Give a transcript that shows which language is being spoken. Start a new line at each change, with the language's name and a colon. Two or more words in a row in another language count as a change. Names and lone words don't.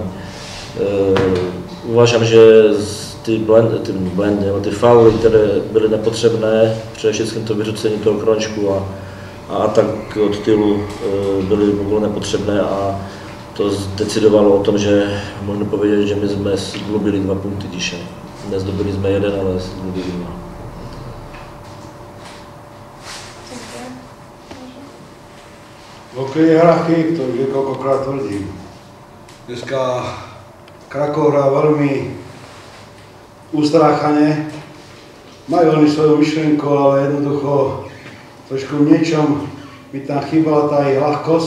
Polish: Uważam, że te fauly, które były niepotrzebne, przede wszystkim to wyrzucenie tego krążku, a atak od tyłu były w ogóle niepotrzebne, a to zdecydowało o tym, że można powiedzieć, że my zgubili 2 punkty dzisiaj. Nie zdobyliśmy 1, ale zgubili 2.
Slovak: V hokeji hierarchii, to už niekoľkokrát tvrdím. Dneska Krakov hrá veľmi ustráchane. Majú oni svoju myšlienku, ale jednoducho trošku v niečom by tam chýbala tá ich ľahkosť.